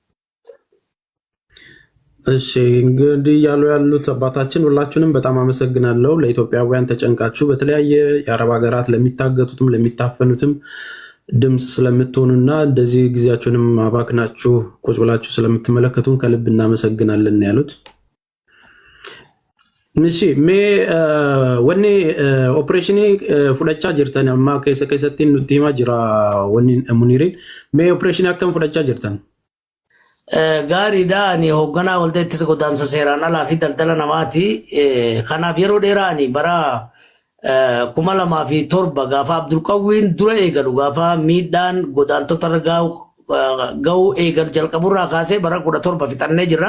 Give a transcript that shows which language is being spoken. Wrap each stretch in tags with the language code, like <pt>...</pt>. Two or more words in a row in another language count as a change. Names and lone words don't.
<am>እሺ እንግዲህ ያሉት አባታችን ሁላችሁንም በጣም አመሰግናለሁ። ለኢትዮጵያውያን ተጨንቃችሁ በተለያየ የአረብ ሀገራት ለሚታገቱትም ለሚታፈኑትም ድምፅ ስለምትሆኑና እንደዚህ ጊዜያችሁንም አባክናችሁ ቁጭ ብላችሁ ስለምትመለከቱን ከልብ እናመሰግናለን ያሉት።</am> <om>Nishi me wanni operation fudhachaa jirtan amma keessatti nutti himaa jira wanni Muniiriin me operation akkam fudhachaa jirtan. Gaariidha ani hoogganaa waldaa ittisa godaansa seeraan alaa fi daldala namaati. Kanaaf yeroo dheeraa ani bara 2007 gaafa Abdulqawwiin dura eegalu gaafa miidhaan godaantota ga'u eegalu jalqaburraa kaasee bara 17 fixannee jirra.</om>